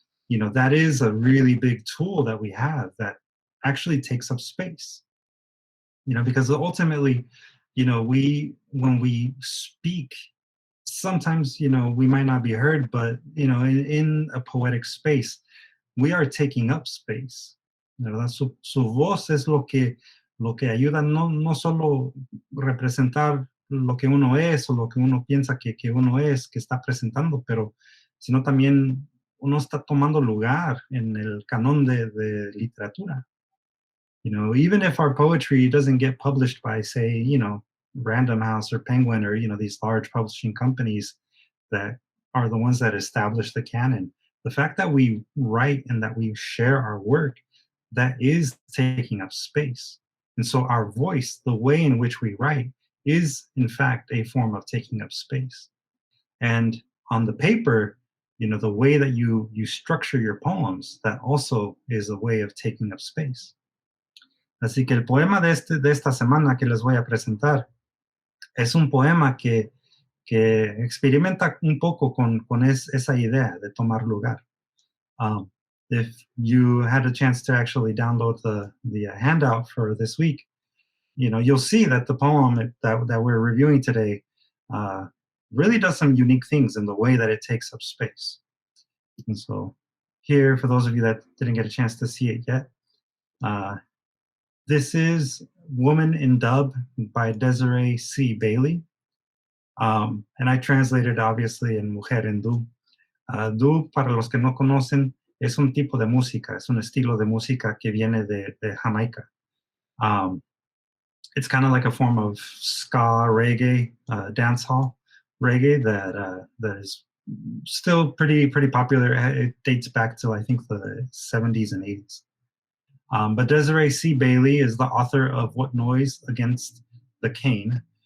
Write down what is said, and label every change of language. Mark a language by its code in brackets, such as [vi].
[en] That is a really big tool that we have that actually takes up space. Because ultimately, when we speak, sometimes, we might not be heard, but, in a poetic space, we are taking up space. [es] ¿Verdad? Su voz es lo que ayuda no solo representar lo que uno es o lo que uno piensa que uno es, que está presentando, pero sino también uno está tomando lugar en el canon de literatura. [en] Even if our poetry doesn't get published by, say, Random House or Penguin or, these large publishing companies that are the ones that establish the canon, the fact that we write and that we share our work, that is taking up space. And so our voice, the way in which we write, is in fact a form of taking up space. And on the paper, the way that you structure your poems, that also is a way of taking up space. [es] Así que el poema de esta semana que les voy a presentar es un poema que experimenta un poco con esa idea de tomar lugar. [en] If you had a chance to actually download the handout for this week, you'll see that the poem that we're reviewing today really does some unique things in the way that it takes up space. And so here, for those of you that didn't get a chance to see it yet, this is Woman in Dub by Desiree C. Bailey. And I translated, obviously, in Mujer en Dub. [es] Dub, para los que no conocen, es un tipo de música, es un estilo de música que viene de Jamaica. [en] It's kind of like a form of ska, reggae, dancehall reggae that is still pretty popular. It dates back to, I think, the 70s and 80s. But Desiree C. Bailey is the author of What Noise Against the Cane.